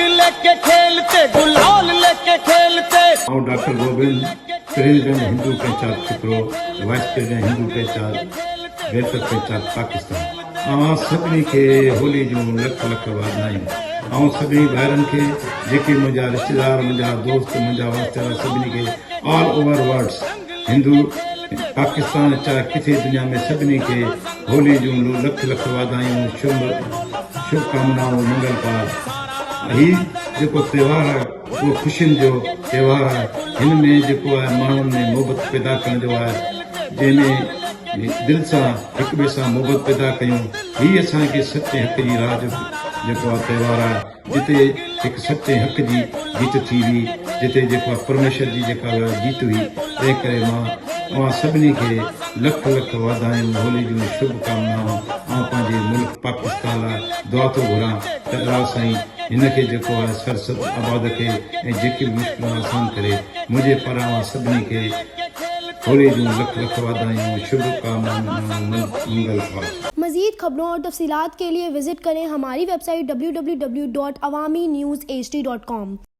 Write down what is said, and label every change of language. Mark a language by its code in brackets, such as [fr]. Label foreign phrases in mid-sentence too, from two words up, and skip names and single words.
[ur] لے کے کھیلتے، گلال لے کے کھیلتے. اور ڈاکٹر گووند، پریزیڈنٹ ہندو پنچایت فکرو، وائس پریزیڈنٹ ہندو پنچایت ویلفیئر پنچایت پاکستان. [sd] सभिनी खे होली जूं लख लख वाधायूं। सभिनी भाइरनि खे, जेके मुंहिंजा रिश्तेदार, मुंहिंजा दोस्त, मुंहिंजा वास्तेदार, सभिनी खे [en] all over worlds [sd] हिंदू पाकिस्तान चाहे किथे दुनिया में सभिनी खे होली जूं लख लख वाधायूं, शुभकामनाऊं, मंगल पाल। ही जेको त्योहार आहे उहो ख़ुशियुनि जो त्योहार आहे। हिन में जेको आहे माण्हुनि में मोहबत पैदा करण जो आहे, जंहिंमें दिलि सां हिक ॿिए सां मोहबत पैदा कयूं। ही असांखे सचे हक़ जी राह जो जेको आहे त्योहार आहे, जिते हिकु सचे हक़ जी जीत थी हुई, जिते जेको आहे परमेश्वर जी जेका जीत हुई। तंहिं करे मां सभिनी खे लख लख वाधायूं, होली जूं शुभकामनाऊं। पंहिंजे मुल्क पाकिस्तान लाइ दुआ थो घुरां त अलाह साईं हिन खे जेको आहे सरसत आबाद खे ऐं जेकी बि मुश्किलूं आसान करे। मुंहिंजे पारां सभिनी खे होली जूं लख लख वाधायूं, शुभकामनाऊं, मंगल पाल। [ur] مزید خبروں اور تفصیلات کے لیے وزٹ کریں ہماری ویب سائٹ www.awamiNewsHD.com.